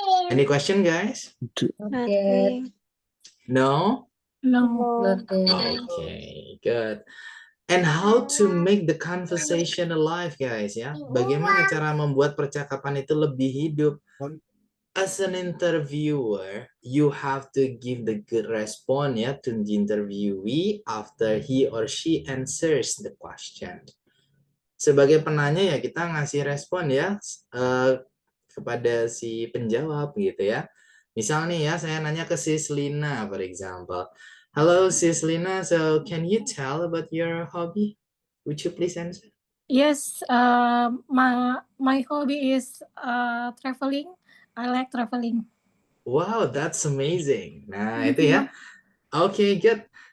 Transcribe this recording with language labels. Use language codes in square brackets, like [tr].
[en] Any question, guys? No? No. Okay, good. And how to make the conversation alive, guys ya? [id] Bagaimana cara membuat percakapan itu lebih hidup? [en] As an interviewer, you have to give the good response ya to the interviewee after he or she answers the question. [id] Sebagai penanya ya kita ngasih respon ya kepada si penjawab gitu ya. Misal nih ya saya nanya ke Sis Lina, [en] for example. Hello Sis Lina, so can you tell about your hobby? Would you please answer? Yes, my hobby is traveling. I like traveling. Wow, that's amazing. [id] Nah, itu ya. [en] Oke, good.